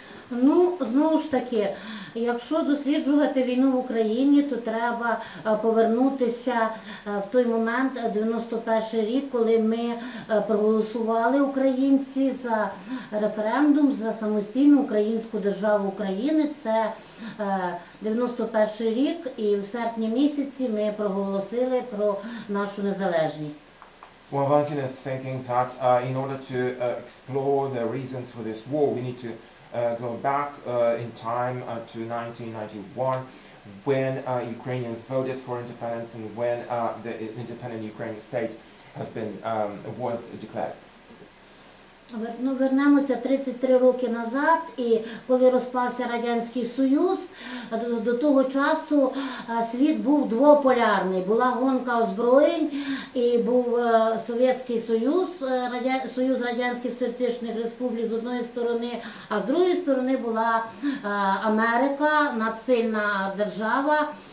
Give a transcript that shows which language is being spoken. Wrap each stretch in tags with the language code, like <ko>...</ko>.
<uk>Ну, знову ж таки, якщо досліджувати війну в Україні, то треба повернутися в той момент, 91-й рік, коли ми проголосували, українці, за референдум за самостійну українську державу України. Це 91-й рік, і в серпні місяці ми проголосили про нашу незалежність.</uk> <en>Well, Valentina is thinking that in order to explore the reasons for this war, we need to go back in time to 1991, when Ukrainians voted for independence and when the independent Ukrainian state was declared.</en> <uk>Ну, вернемося 33 роки назад, і коли розпався Радянський Союз, до того часу світ був двополярний. Була гонка озброєнь, і був Совєтський Союз, Союз Радянських Соціалістичних Республік з одної сторони, а з другої сторони була Америка, надсильна держава,</uk>